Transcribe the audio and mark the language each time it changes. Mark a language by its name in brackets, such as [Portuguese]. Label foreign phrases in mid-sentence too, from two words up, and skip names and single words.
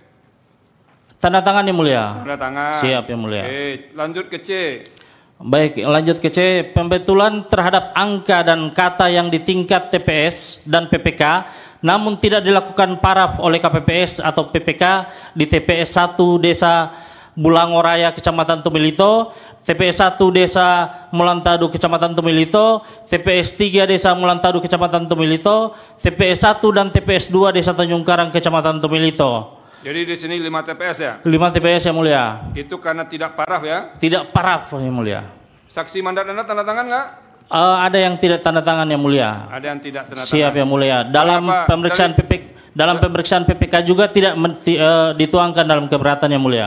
[Indonesian] Tanda tangan yang mulia. Tanda tangan. Siap yang mulia. Oke, lanjut ke C. Baik, lanjut ke C. Pembetulan terhadap angka dan kata yang di tingkat TPS dan PPK namun tidak dilakukan paraf oleh KPPS atau PPK di TPS 1 Desa Bulangoraya Kecamatan Tumilito, TPS 1 Desa Mulantadu Kecamatan Tumilito, TPS 3 Desa Mulantadu Kecamatan Tumilito, TPS 1 dan TPS 2 Desa Tanjung Karang Kecamatan Tumilito. Jadi di sini 5 TPS ya? 5 TPS yang mulia. Itu karena tidak paraf ya? Tidak paraf yang mulia. Saksi mandat Anda tanda tangan nggak? Ada yang tidak tanda tangan yang mulia. Ada yang tidak tanda tangan. Siap yang mulia. Dalam pemeriksaan pemeriksaan PPK juga tidak dituangkan dalam keberatan yang mulia.